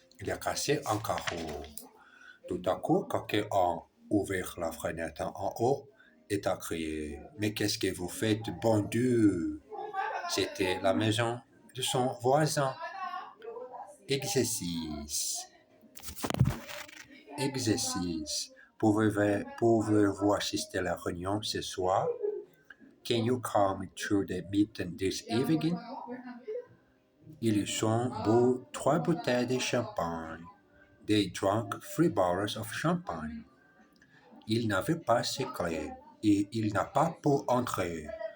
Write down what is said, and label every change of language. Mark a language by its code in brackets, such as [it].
[fr] Il a cassé un carreau. Tout à coup, quelqu'un a ouvert la fenêtre en haut et a crié: Mais qu'est-ce que vous faites, bon Dieu? C'était la maison de son voisin. Exercice. Exercice. Pouvez-vous assister à la réunion ce soir? [en] Can you come to the meeting this evening? [fr] Ils ont bu 3 bouteilles de champagne. [en] They drank 3 bottles of champagne. [fr] Il n'avait pas ses clés et il n'a pas pu entrer.